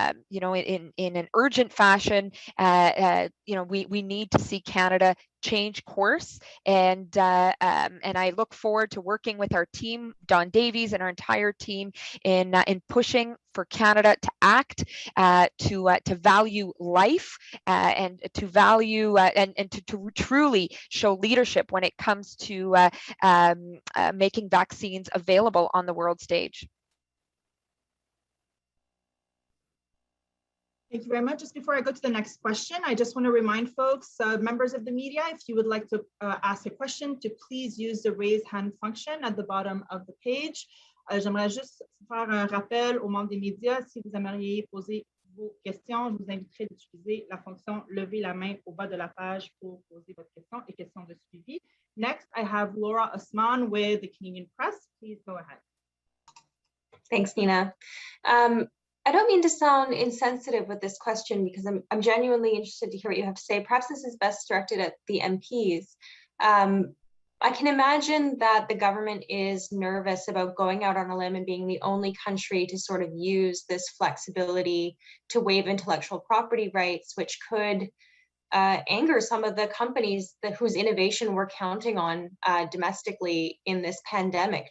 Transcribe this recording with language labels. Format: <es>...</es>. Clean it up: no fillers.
<en>You know, in an urgent fashion. You know, we need to see Canada change course, and I look forward to working with our team, Don Davies and our entire team, in pushing for Canada to act, to value life, and to value and to truly show leadership when it comes to making vaccines available on the world stage. Thank you very much. Just before I go to the next question, I just want to remind folks, members of the media, if you would like to ask a question, to please use the raise hand function at the bottom of the page.</en> <fr>J'aimerais juste faire un rappel aux membres des médias. Si vous aimeriez poser vos questions, je vous inviterai d'utiliser la fonction « Lever la main » au bas de la page pour poser votre question et questions de suivi.</fr> <en>Next, I have Laura Osman with the Canadian Press. Please go ahead. Thanks, Nina. I don't mean to sound insensitive with this question because I'm genuinely interested to hear what you have to say. Perhaps this is best directed at the MPs. I can imagine that the government is nervous about going out on a limb and being the only country to sort of use this flexibility to waive intellectual property rights, which could anger some of the companies whose innovation we're counting on domestically in this pandemic.</en>